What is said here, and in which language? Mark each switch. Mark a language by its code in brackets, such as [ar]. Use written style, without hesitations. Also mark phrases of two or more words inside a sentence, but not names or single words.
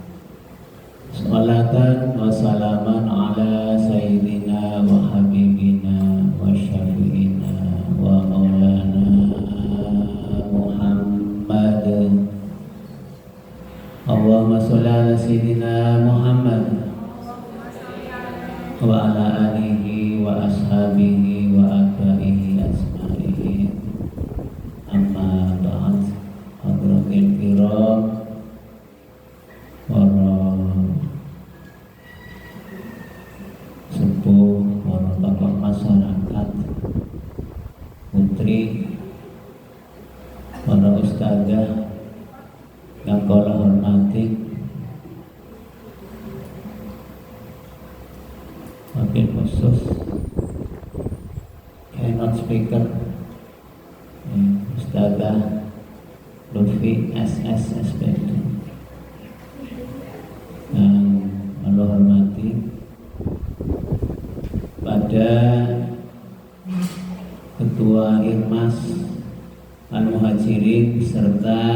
[ar] صلاة وسلاما على سيدنا وحبيبنا وشفيعنا ومولانا محمد. اللهم صل على سيدنا محمد وعلى آله وأصحابه وأتباعه أسمعين. أما بعد. حضرات الكرام, [id] para sepuh, para tokoh masyarakat, putri, para ustadzah yang kula hormati, wakil khusus [en] keynote speaker [id] Ustadzah Lutfi SS SPD yang Allah hormati, pada Ketua Irmas Al-Muhajirin serta